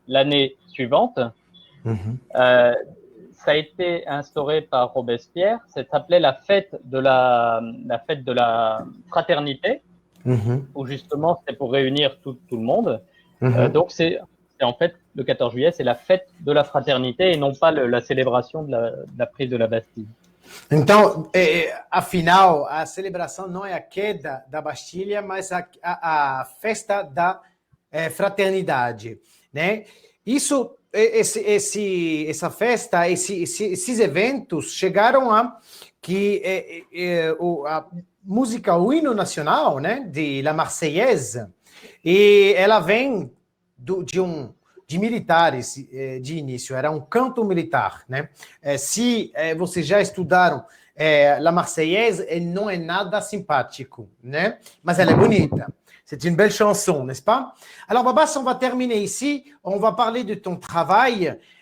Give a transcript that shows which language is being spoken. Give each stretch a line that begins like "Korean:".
French: L'année suivante, ça a été instauré par Robespierre. Ça s'appelait la fête de la fraternité, où justement c'était pour réunir tout le monde. Donc c'est en fait le 14 juillet, c'est la fête de la fraternité et non pas la célébration de la prise de la Bastille.
Portuguese: Então, afinal, a celebração não é a queda da Bastilha, mas a festa da fraternidade, né? Isso, essa festa, esses eventos chegaram a que a música, o hino nacional, né, de La Marseillaise, e ela vem de militares de início, era um canto militar, né? Se vocês já estudaram La Marseillaise, não é nada simpático, né? Mas ela é bonita.
French: C'est une belle chanson, n'est-ce pas? Alors, Babas, on va terminer ici. On va parler de ton travail.